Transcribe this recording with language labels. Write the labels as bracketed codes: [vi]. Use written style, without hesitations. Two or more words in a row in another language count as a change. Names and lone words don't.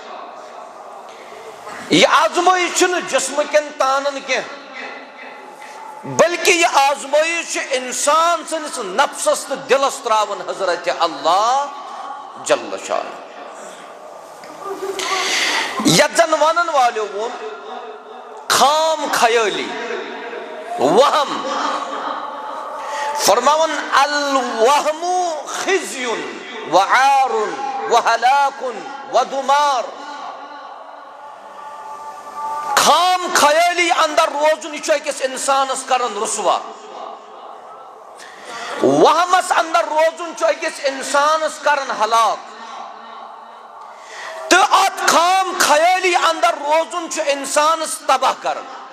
[ks] यह आजमाइश जिस्म कन तानन कह बल्कि यह आजमाइश इंसान सनिस नफ्सस तो दिलस त्रावन हजरत अल्लाह [ar] جل شأن. [ks] यन वन वालो वो खाम खयाली वहम फरमावन [ar] الوهم خزي و عار و هلاك و دمار. [ks] खाम खयाली अंदर रोजुन किस इंसानस करन रुसवा, वहमस अंदर रोजुन किस इंसानस करन हलाक, तो अत खाम खयाली अंदर रोजुन इंसानस तबाह करन।